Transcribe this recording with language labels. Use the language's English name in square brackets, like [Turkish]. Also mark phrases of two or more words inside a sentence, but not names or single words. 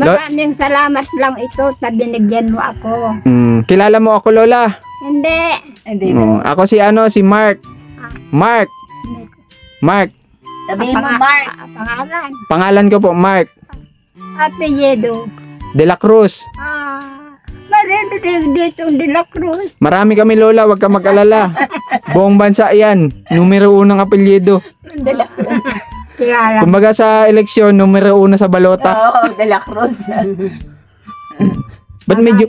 [Filipino] Maraming salamat lang ito na binigyan mo ako. Kilala mo ako, Lola? Hindi. Hindi na. Ako si si Mark. Mark. Mark. Sabihin mo, Mark. Pangalan. Pangalan ko po, Mark. Apelyido. De la Cruz. Marinig dito De La Cruz. Marami kami, Lola. Huwag ka mag-alala. Buong bansa yan. Numero 1 ang apelyido. De La Cruz. Kilala. Kumbaga sa eleksyon, numero 1 sa balota. Oo, De La Cruz. Ba't medyo...